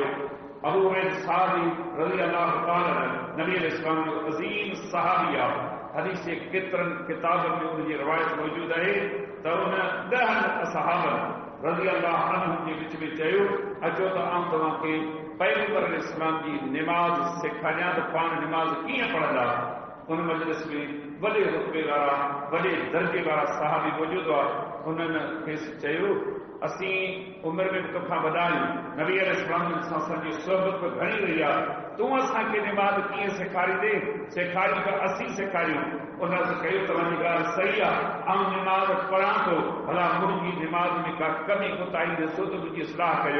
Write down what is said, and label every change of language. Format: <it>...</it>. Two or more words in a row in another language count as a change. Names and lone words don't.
<sd>अबू हुरैरा साहबी</sd> <ar>رضي الله تعالى</ar> <sd>नबी अलैहिस्सलाम जो अज़ीम सहाबी आहे. हदीस जे केतिरनि किताबनि में उनजी रिवायत मौजूदु आहे त उन 10 सहाबनि</sd> <ar>رضي الله عنهم</ar> <sd>जे विच में चयो अचो त आउं तव्हांखे पैगंबर अलैहिस्सलाम जी निमाज़ सेखारियां त पाण निमाज़ कीअं पढ़ंदा. ان مجلس میں وڈے رتبے वारा वॾे दर्जे वारा साहबी मौजूद हुआ। उन्हनि खेसि चयो असीं उमिरि में बि तोखां वॾा आहियूं, नबी अलैहिस्सलाम सां असांजी सोहबत बि घणी रही आहे, तूं असांखे निमाज़ कीअं सेखारींदे? सेखारियूं त असीं सेखारियूं। उन कयो तव्हांजी ॻाल्हि सही आहे, आउं निमाज़ पढ़ां थो, भला मुंहिंजी निमाज़ में का कमी कोताही ॾिसो त मुंहिंजी इस्लाह कयो।</sd>